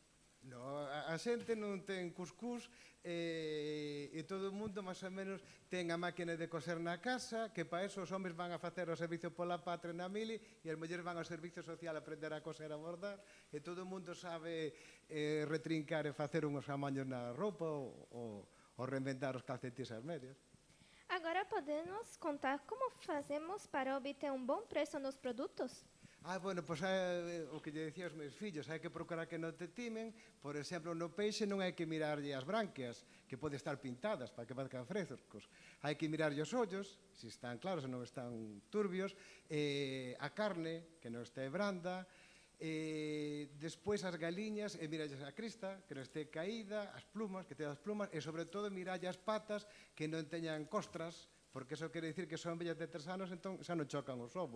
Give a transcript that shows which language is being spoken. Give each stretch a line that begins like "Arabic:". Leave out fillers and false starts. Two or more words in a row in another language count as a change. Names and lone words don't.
Galician: No, a xente non ten cuscús e todo o mundo máis ou menos ten a máquina de coser na casa, que para eso os homes van a facer o servicio pola patria na mili e as mulleres van ao servicio social a aprender a coser a bordar e todo o mundo sabe retrincar e facer unhos amaños na roupa ou reinventar os calcetís e as medias.
Portuguese: Agora podemos contar como fazemos para obter um bom preço nos produtos?
Galician: Bueno, pois o que lle dicía aos meus fillos, hai que procurar que non te timen. Por exemplo, no peixe non hai que mirarlle as branquias, que pode estar pintadas para que parezcan frescos. Hai que mirarlle os ollos, se están claros, se non están turbios, a carne, que non este branda, despois as galiñas, e miralles a crista, que non este caída, as plumas, que teñan as plumas, e sobre todo miralle as patas, que non teñan costras, porque eso quere dicir que son vellas de 3 anos, entón xa non chocan os ovos.